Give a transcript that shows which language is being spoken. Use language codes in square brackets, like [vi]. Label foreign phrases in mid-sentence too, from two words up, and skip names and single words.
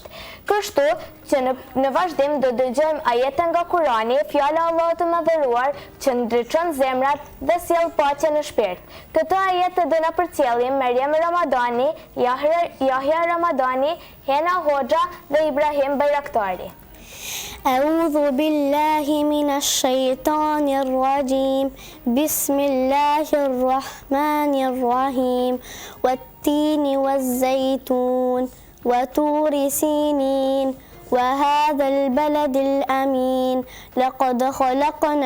[sq] Kështu që në vazhdim do dëgjojmë ajete nga Kurani, fjala e Allahut të Madhëruar që ndriçon zemrat dhe sjell paqe në shpirt. Këto ajete do na përcjellin Meryem Ramadani, Yahya Ramadani, Hena Hoxha dhe Ibrahim Bayraktari. [ar] أعوذ بالله من الشيطان الرجيم بسم الله الرحمن الرحيم والتين والزيتون وطور سينين وهذا البلد الأمين لقد خلقنا